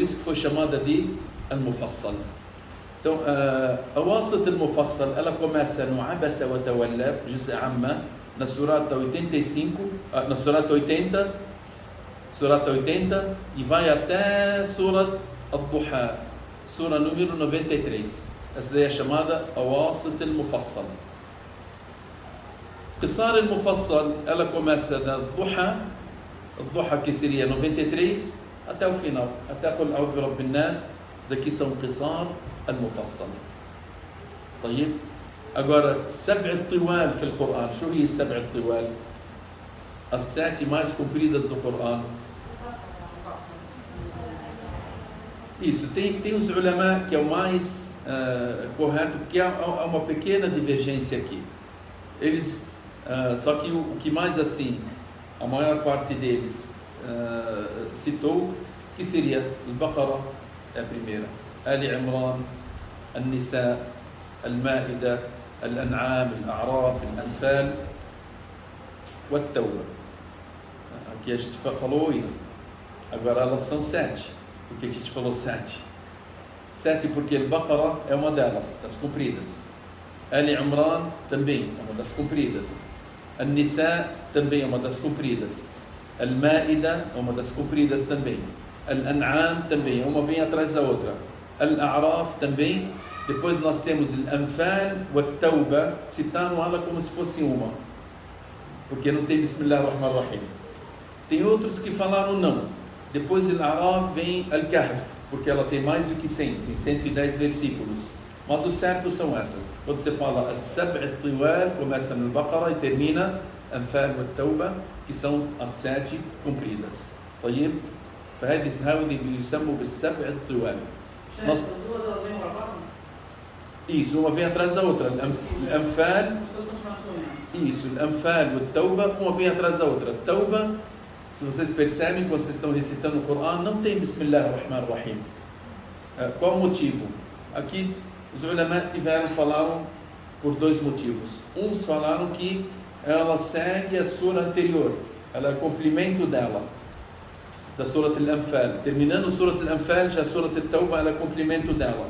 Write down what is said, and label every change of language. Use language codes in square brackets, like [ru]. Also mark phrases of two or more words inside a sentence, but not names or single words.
[pt] Bismillah. Por isso que foi chamada de Al-Mufassal. [ar] Então, أواسط المفصل, [pt] ela começa no Abasa wa Tawalla, Juz' Amma, na surata 85, na surata 80, e vai até Surat Al-Duha, sura número 93. Essa daí é chamada Awasit al-Mufassal. Qisar al-Mufassal, ela começa da Duha, que seria 93, até o final, até Qul A'udhu bi Rabbin Nas. Isso aqui são Qisar al-Mufassal. طيب. [ar] Agora, سبع الطوال في القرآن. شو هي السبع الطوال؟ [pt] As 7 mais compridas do Corão. Isso, tem os ulama que é o mais correto, porque há uma pequena divergência aqui. Eles, só que o que mais assim, a maior parte deles citou, que seria Al-Baqarah, é a primeira, Ali Imran, An-Nisa, Al-Ma'idah, Al-An'am, Al-A'raf, Al-Anfal, Wat-Tawbah. Aqui a gente falou 8, agora elas são 7. Por que a gente falou 7? 7 porque Al-Baqarah é uma delas, das compridas. Ali Imran também é uma das compridas. An-Nisa também é uma das compridas. Al-Ma'idah é uma das compridas também. Al-An'am também, uma vem atrás da outra. Al-A'raf também. Depois nós temos Al-Anfal e At-Tawbah, citaram ela como se fosse uma, porque não tem [ar] بسم الله الرحمن الرحيم. [pt] Tem outros que falaram não. Depois de Al-A'raf vem Al-Kahf, porque ela tem mais do que 100, tem 110 versículos. Mas os certos são essas. Quando você fala [ar] السبع الطوال, [pt] começa no Baqarah e termina Anfal e At-Tawbah, que são as 7 compridas. [ar] طيب. فهذه يسمى بالسبع الطوال. [pt] Isso, uma vem atrás da outra. Al-Anfal, isso, Al-Anfal e At-Tawbah, uma vem atrás da outra. Tawbah, se vocês percebem, quando vocês estão recitando o Corão, não tem [ar] بسم الله الرحمن الرحيم. [pt] Qual o motivo? Aqui, os ulama falaram por 2 motivos. Uns falaram que ela segue a sura anterior, ela é complemento dela, da Surat Al-Anfal. Terminando a Surat Al-Anfal, já a Surat Al-Tawbah ela é complemento dela.